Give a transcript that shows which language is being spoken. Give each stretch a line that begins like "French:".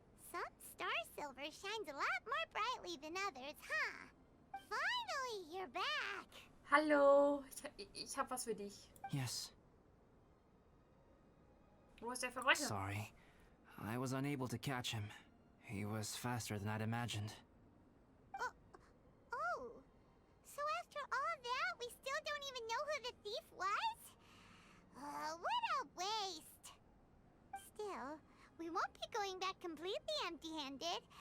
English: Some star silver shines a lot more brightly than others, huh? Finally, you're back.
German: Hallo, ich hab was für dich.
English: Yes.
German: Wo ist der Verbrecher?
English: Sorry. I was unable to catch him. He was faster than I'd imagined. Oh, so after all that, we still don't even know who the thief was? What a waste. Still, we won't be going back completely empty-handed.